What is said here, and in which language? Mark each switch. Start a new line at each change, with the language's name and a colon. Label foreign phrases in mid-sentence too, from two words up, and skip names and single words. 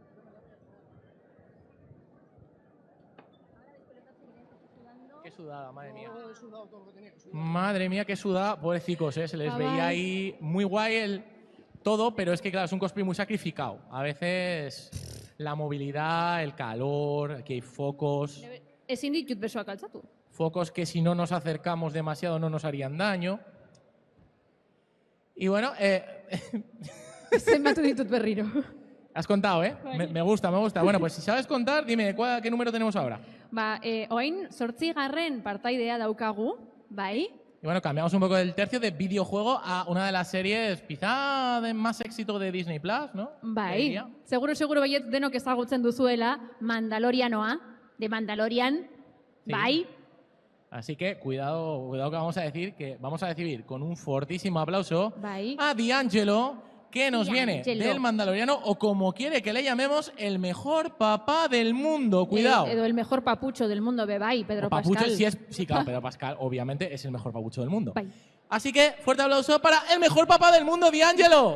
Spanish: Qué sudada, madre mía. Madre mía, qué sudada. Pobrecicos, se les veía ahí muy guay el todo, pero es que, claro, es un cosplay muy sacrificado. A veces la movilidad, el calor, aquí hay focos.
Basque: Ezin ditut besoak altzatu.
Spanish: Focos que si no nos acercamos demasiado no nos harían daño. Y bueno,
Basque: Zenbatu ditut berriro.
Spanish: has contado, ¿eh? Me gusta, me gusta. Bueno, pues si sabes contar, dime, ¿qué número tenemos ahora?
Basque: Oain 8. partaidea daukagu, bai?
Spanish: Y bueno, cambiamos un poco del tercio de videojuego a una de las series quizá de más éxito de Disney Plus, ¿no?
Basque: Bai. Seguro baiet denok ezagutzen duzuela Mandalorianoa,
Spanish: de Mandalorian, Sí.
Basque: bai?
Spanish: Así que cuidado que vamos a recibir con un fortísimo aplauso
Basque: Bai.
Spanish: a D'Angelo, que nos viene D'Angelo. del Mandaloriano, o como quiere que le llamemos, el mejor papá del mundo. Cuidado. Edo el mejor papucho del mundo,
Basque: be bai,
Spanish: Pedro O papucho, Pascal. sí, claro, Pedro Pascal obviamente es el mejor papucho del mundo.
Basque: Bai.
Spanish: Así que fuerte aplauso para el mejor papá del mundo, D'Angelo.